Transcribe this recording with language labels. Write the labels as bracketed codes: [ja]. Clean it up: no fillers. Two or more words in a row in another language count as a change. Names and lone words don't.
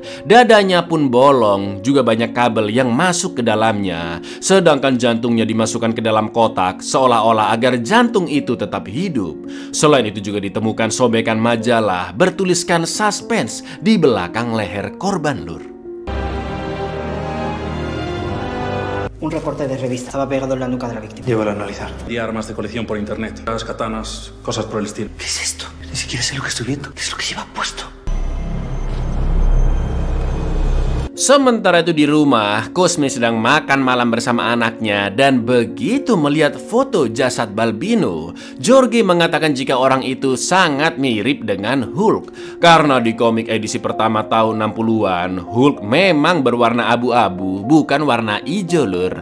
[id] Dadanya pun bolong, juga banyak kabel yang masuk ke dalamnya. Sedangkan jantungnya dimasukkan ke dalam kotak seolah-olah agar jantung itu tetap hidup. Selain itu juga ditemukan sobekan majalah bertuliskan suspense di belakang leher korban lur. [es] Un recorte de revista estaba pegado en la nuca de la víctima. Llévalo a analizar. Y armas de colección por internet. Las katanas, cosas por el estilo. ¿Qué es esto? Ni siquiera sé lo que estoy viendo. ¿Qué es lo que lleva puesto? [id] Sementara itu di rumah, Cosme sedang makan malam bersama anaknya dan begitu melihat foto jasad Balbino, Jorge mengatakan jika orang itu sangat mirip dengan Hulk. Karena di komik edisi pertama tahun 60-an, Hulk memang berwarna abu-abu, bukan warna hijau lur.